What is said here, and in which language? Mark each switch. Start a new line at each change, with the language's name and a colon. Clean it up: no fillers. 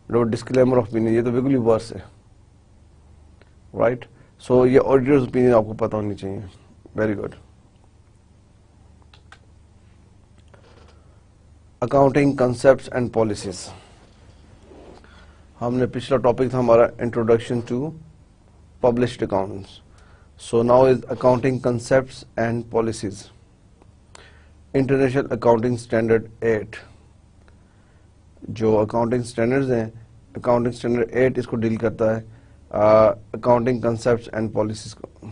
English: disclaimer of opinion,
Urdu: یہ تو بالکل ہی ورس ہے، رائٹ؟ سو یہ آڈیٹرز اوپینین آپ کو پتہ ہونی چاہیے.
English: Very good. Accounting concepts and policies.
Urdu: ہم نے پچھلا ٹاپک تھا ہمارا introduction to published accounts.
English: So now is accounting concepts and policies.
Urdu: International accounting standard 8، جو اکاؤنٹنگ اسٹینڈرڈز ہیں، اکاؤنٹنگ اسٹینڈرڈ 8 اس کو ڈیل کرتا ہے اکاؤنٹنگ کنسپٹس اینڈ پالیسیز کو.